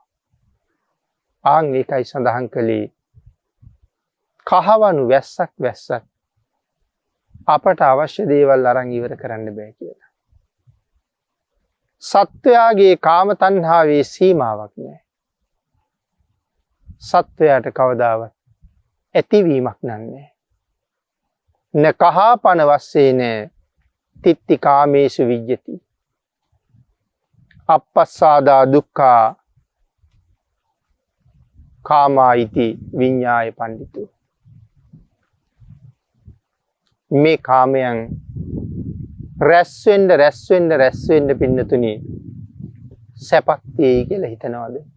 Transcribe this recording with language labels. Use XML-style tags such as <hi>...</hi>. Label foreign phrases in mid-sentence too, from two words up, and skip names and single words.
<si>ආන් ඒකයි සඳහන් කළේ කහවණු වැස්සක් අපට අවශ්‍ය දේවල් අරන් ඉවර කරන්න බෑ කියලා. සත්වයාගේ කාම තණ්හාවේ සීමාවක් නැහැ. සත්වයාට කවදාවත් ඇතිවීමක් නැහැ.</si> <pi>න කහපන වස්සේන තිත්ති කාමේසු විජ්ජති. අපස්සාදා දුක්ඛා කාමායිති විඤ්ඤාය පණ්ඩිතු.</pi> <si>මේ කාමයන් රැස්වෙන්න පින්නතුනි සැපක් තියෙයි කියලා හිතනවාද?</si>